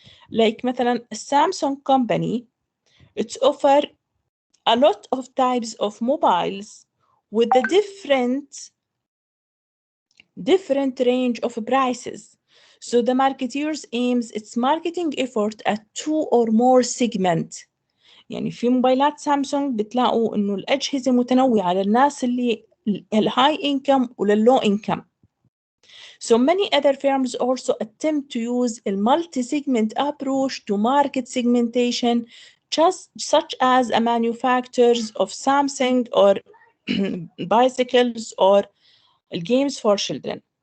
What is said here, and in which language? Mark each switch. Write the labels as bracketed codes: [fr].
[en] Like [ar] مثلا [en] Samsung company, it's offer a lot of types of mobiles with a different range of prices. So the marketeers aims its marketing effort at two or more segment. [ar] يعني في موبايلات سامسونج بتلاقوا انه الاجهزه متنوعه للناس اللي الهاي income وللlow income. [en] So many other firms also attempt to use a multi-segment approach to market segmentation, just such as a manufacturers of Samsung or bicycles or games for children.